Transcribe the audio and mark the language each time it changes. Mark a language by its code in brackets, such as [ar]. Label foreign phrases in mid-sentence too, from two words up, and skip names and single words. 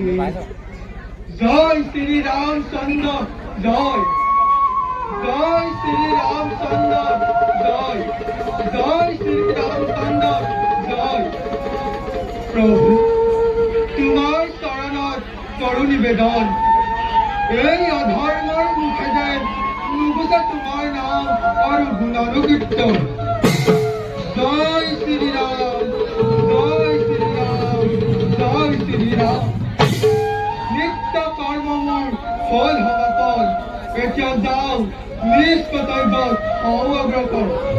[as] জয় শ্রী রামচন্দ্র জয়, জয় শ্রী রামচন্দ্র জয়, জয় শ্রী রামচন্দ্র জয়। প্রভু তোমার চরণত করু নিবেদন, এই অধর্মৰ মুখে যেন নুগুছে তোমাৰ নাম আৰু গুণানুকীৰ্তন। জয় শ্ৰীৰাম, জয় শ্ৰীৰাম, জয় শ্ৰীৰাম। নিত্য কৰ্মৰ ফল সমাপন, এতিয়া যাওঁ নিজ কৰ্তব্যত হওঁ অগ্ৰসৰ।